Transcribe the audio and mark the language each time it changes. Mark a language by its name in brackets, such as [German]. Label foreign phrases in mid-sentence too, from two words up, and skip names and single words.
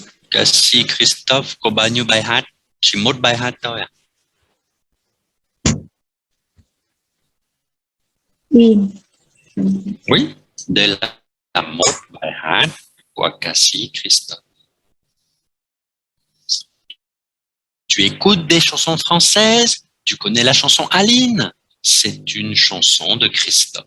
[Vietnamese] Cassie Christophe có bao nhiêu bài hát? Chỉ một bài hát thôi à? [French] Une. Oui. [Vietnamese] Đây là một bài hát của Cassie Christophe. [French] Tu écoutes des chansons françaises? Tu connais la chanson Aline? C'est une chanson de Christophe.